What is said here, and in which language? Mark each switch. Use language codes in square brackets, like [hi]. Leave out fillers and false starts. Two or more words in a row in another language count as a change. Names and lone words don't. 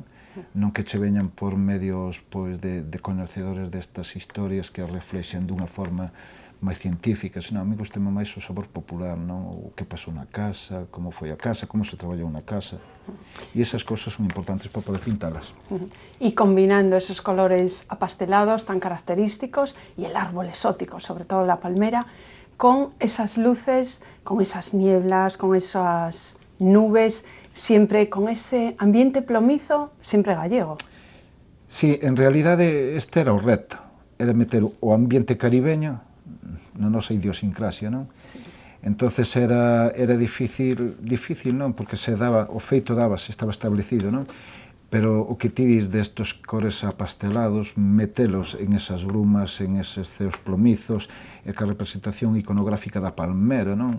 [gl] Non que che veñan por medios pois de coñecedores destas historias que as reflexen dunha forma máis científica, senón a mí gustame máis o sabor popular, non? O que pasou na casa, como foi a casa, como se traballou na casa. E esas cousas son importantes para poder pintalas. [es] Y combinando esos colores apastelados tan característicos y el árbol exótico, sobre todo la palmera, con esas luces, con esas nieblas, con esas nubes, siempre con ese ambiente plomizo, [gl] sempre gallego. Sí, en realidade este era o reto, era meter o ambiente caribeño na nosa idiosincrasia, non? Sí. Entonces era difícil non, porque se daba, o feito se estaba establecido, non? Pero o que ti dis destos cores apastelados, metelos en esas brumas, en eses ceos plomizos, e que a representación iconográfica da palmera, non?